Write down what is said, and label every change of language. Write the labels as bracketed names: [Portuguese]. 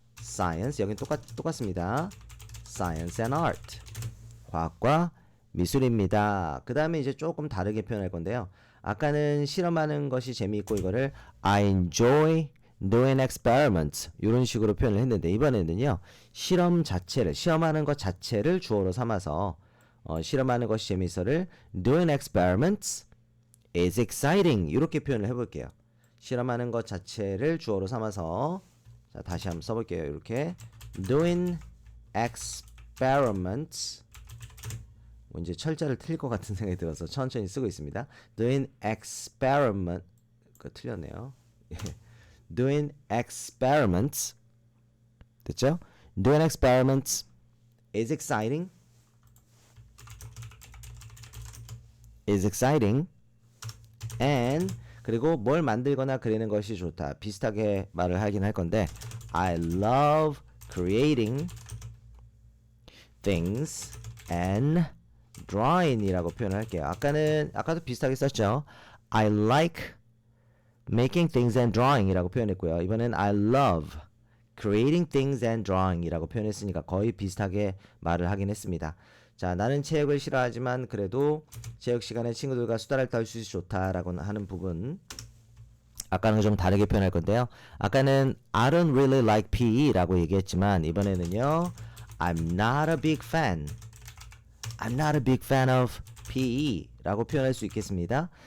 [Korean] science 여긴 똑같습니다. [English] science and art [Korean] 과학과 미술입니다. 그 다음에 이제 조금 다르게 표현할 건데요. 아까는 실험하는 것이 재미있고 이거를 [English] I enjoy doing experiments [Korean] 이런 식으로 표현을 했는데 이번에는요 실험하는 것 자체를 주어로 삼아서 실험하는 것이 재미있어를 [English] doing experiments is exciting [Korean] 이렇게 표현을 해볼게요. 실험하는 것 자체를 주어로 삼아서 자, 다시 한번 써볼게요. 이렇게 [English] doing experiments [Korean] 이제 철자를 틀릴 것 같은 생각이 들어서 천천히 쓰고 있습니다. [English] doing experiment [Korean] 틀렸네요. [English] doing experiments [Korean] 됐죠? [English] doing experiments is exciting is exciting. [Korean] And 그리고 뭘 만들거나 그리는 것이 좋다. 비슷하게 말을 하긴 할 건데 [English] I love creating things and drawing [Korean] 이라고 표현을 할게요. 아까도 비슷하게 썼죠. [English] I like making things and drawing이라고 [Korean] 표현했고요. 이번엔 [English] I love creating things and drawing [Korean] 이라고 표현했으니까 거의 비슷하게 말을 하긴 했습니다. 자, 나는 체육을 싫어하지만 그래도 체육 시간에 친구들과 수다를 떨 수 있어 좋다라고 하는 부분. 아까는 좀 다르게 표현할 건데요. 아까는 [English] I don't really like PE라고 얘기했지만 [Korean] 이번에는요. [English] I'm not a big fan. I'm not a big fan of PE라고 [Korean] 표현할 수 있겠습니다.